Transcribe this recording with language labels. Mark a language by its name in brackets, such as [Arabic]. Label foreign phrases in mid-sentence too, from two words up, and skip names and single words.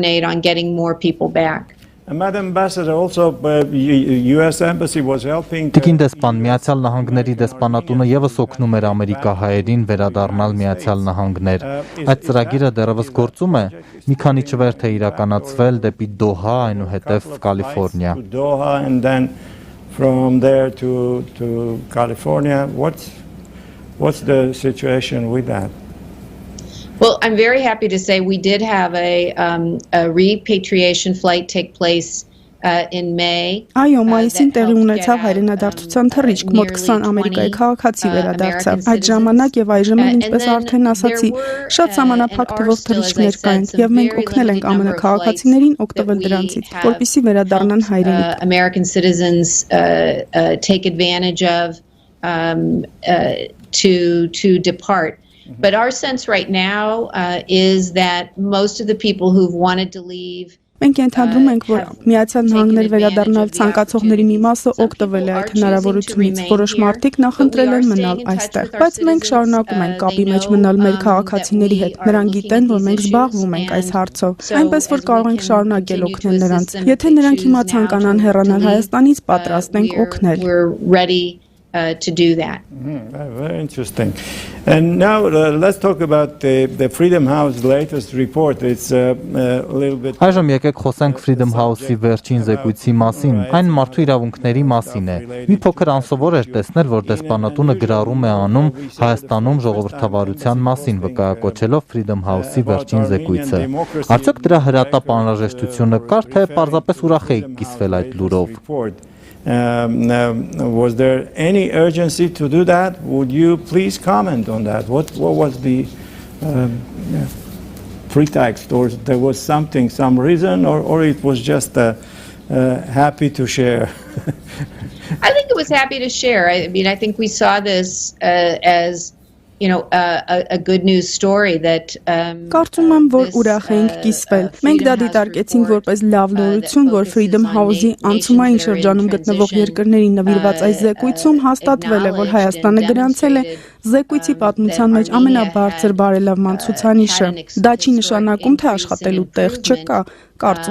[English] Madam Ambassador, also US Embassy was helping. [Armenian] Տիկին դեսպան, Միացյալ Նահանգների դեսպանատունը եւս օգնում էր ամերիկահայերին վերադառնալ Միացյալ Նահանգներ։ Այդ ծրագիրը դեռևս գործում է։ Մի քանի չվերթ է իրականացվել դեպի Դոհա, այնուհետև Կալիֆոռնիա։ [English] Doha and then from there to California. What's the situation with that? Well, I'm very happy to say we did have a repatriation flight take place in May. [Armenian] Այո, մայիսին տեղի ունեցավ հայրենադարձության թռիչք, մոտ 20 ամերիկայի քաղաքացի վերադարձավ։ Այդ ժամանակ եւ այժմ, ինչպես արդեն ասացի, շատ սահմանափակ թվով թռիչքներ կային եւ մենք օգնել ենք ԱՄՆ քաղաքացիներին օգտվել դրանցից, որպեսզի վերադառնան հայրենիք։ [English] American citizens take advantage of to depart. But our sense right now is that most of the people who've wanted to leave. [Armenian] Մենք ենթադրում ենք, որ Միացյալ Նահանգներ վերադառնալ ցանկացողների մի մասը օգտվել է այդ հնարավորությունից, որոշ մարդիկ նախընտրել են մնալ այստեղ, բայց մենք շարունակում ենք կապի մեջ մնալ մեր քաղաքացիների հետ։ Նրանք գիտեն, որ մենք զբաղվում ենք այս հարցով, այնպես որ կարող ենք շարունակել օգնել նրանց։ Եթե նրանք հիմա ցանկանան հեռանալ Հայաստանից, պատրաստ ենք օգնել։ [English] To do that. Very interesting. And now let's talk about the Freedom House latest report. It's a little bit. [Armenian] Այժմ եկեք խոսենք Freedom House-ի վերջին զեկույցի մասին։ Այն մարդու իրավունքների մասին է։ Մի փոքր անսովոր էր տեսնել, որ դեսպանատունը գրառում է անում Հայաստանում ժողովրդավարության մասին, վկայակոչելով Freedom House-ի վերջին զեկույցը։ Արդյոք դրա հրատապ անհրաժեշտությունը կար, թե պարզապես ուրախ եք կիսվել այդ լուրով։ [English] Was there any urgency to do that? Would you please comment on that? What was the pretext, or there was something, some reason, or it was just happy to share? I think it was happy to share. I mean, I think we saw this as a good news story that [Armenian] Կարծում եմ, որ ուրախ ենք կիսվել։ Մենք դա դիտարկեցինք որպես լավ նորություն, որ Freedom House-ի անցումային շրջանում գտնվող երկրներին նվիրված այս զեկույցում հաստատվել է, որ Հայաստանը գրանցել է զեկույցի պատմության մեջ ամենաբարձր բարելավման ցուցանիշը։ Դա չի նշանակում, թե աշխատելու տեղ չկա։ Կարծում